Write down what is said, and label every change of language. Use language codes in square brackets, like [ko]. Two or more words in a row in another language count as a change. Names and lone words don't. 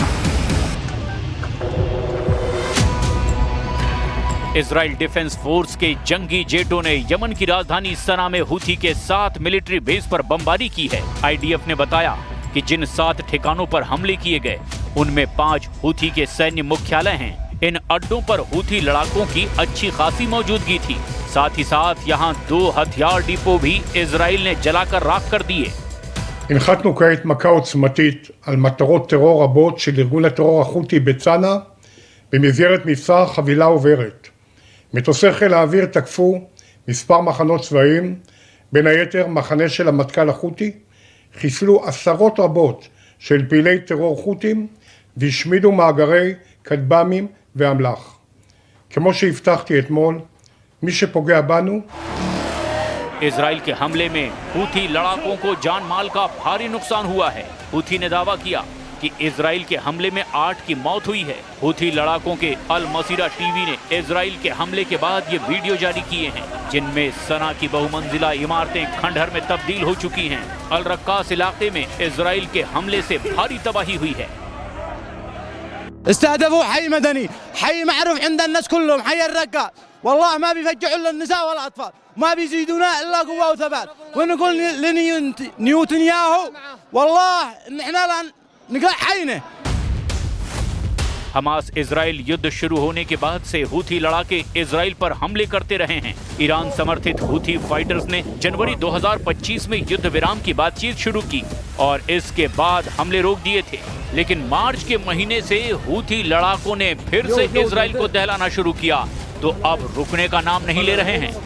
[hi] इजराइल डिफेंस फोर्स के जंगी जेटों ने यमन की राजधानी सना में हूथी के 7 [en] military base [hi] पर बमबारी की है। आईडीएफ ने बताया कि जिन 7 ठिकानों पर हमले किए गए उनमें 5 हूथी के सैन्य मुख्यालय हैं। इन अड्डों पर हूथी लड़ाकों की अच्छी खासी मौजूदगी थी। साथ ही साथ यहाँ 2 हथियार डिपो भी इजराइल ने जलाकर राख कर दिए। [he] הנחתנו כעת מכה עוצמתית על מטרות טרור רבות של ארגון הטרור החותי בצנעא במסגרת מבצע חבילה עוברת. מטוסי חיל האוויר תקפו מספר מחנות צבאיים, בין היתר מחנה של המטכ"ל החותי, חיסלו עשרות רבות של פעילי טרור חותים והשמידו מאגרי כטב"מים ואמל"ח. כמו שהבטחתי אתמול, מי שפוגע בנו [hi] इजराइल के हमले में हूथी लड़ाकों को जान माल का भारी नुकसान हुआ है। हूथी ने दावा किया कि इजराइल के हमले में 8 की मौत हुई है। हूथी लड़ाकों के अल मसीरा टीवी ने इजराइल के हमले के बाद ये वीडियो जारी किए हैं, जिनमें सना की बहुमंजिला इमारतें खंडहर में तब्दील हो चुकी हैं। अल रक्कास इलाके में इजराइल के हमले से भारी तबाही हुई है। [ar] استهدفوا حي مدني، حي معروف عند الناس كلهم، حي الرقة. والله ما بيفجعوا الا النساء والاطفال، ما بيزيدونا الا قوه وثبات. ونقول لنيوتنياهو والله ان احنا نقلع حينه. [hi] हमास इजराइल युद्ध शुरू होने के बाद से हूथी लड़ाके इजराइल पर हमले करते रहे हैं। ईरान समर्थित हूथी फाइटर्स ने जनवरी 2025 में युद्ध विराम की बातचीत शुरू की और इसके बाद हमले रोक दिए थे, लेकिन मार्च के महीने से हूथी लड़ाकों ने फिर से इजराइल को दहलाना शुरू किया, तो अब रुकने का नाम नहीं ले रहे हैं।